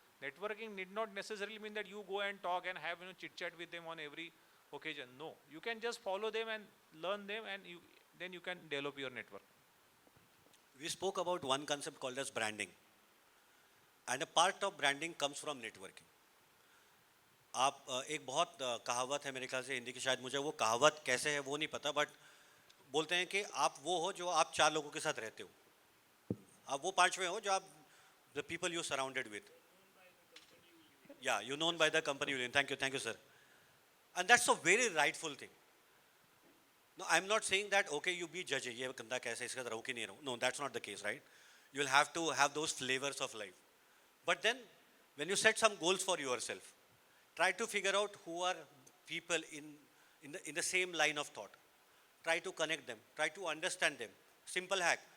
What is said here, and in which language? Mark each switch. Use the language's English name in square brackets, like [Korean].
[English] Networking need not necessarily mean that you go and talk and have chit chat with them on every occasion. No, you can just follow them and learn them, and then you can develop your network. We spoke about one concept called as branding, and a part of branding comes from networking. [Hindi] आप एक बहुत कहावत है मेरे ख्याल से हिंदी की, शायद मुझे वो कहावत कैसे है वो नहीं पता, बट बोलते हैं कि आप वो हो जो आप 4 लोगों के साथ रहते हो, आप वो 5वें हो जो आप [English] the people you surrounded with. Yeah, you're known by the company you're in. Thank you, sir. And that's a very rightful thing. No, I'm not saying that, okay, you be judging, [Hindi] ये कंधा कैसे इसका रहूं कि नहीं रहूं. [English] No, that's not the case, right? You'll have to have those flavors of life. But then, when you set some goals for yourself, try to figure out who are people in the same line of thought. Try to connect them. Try to understand them. Simple hack.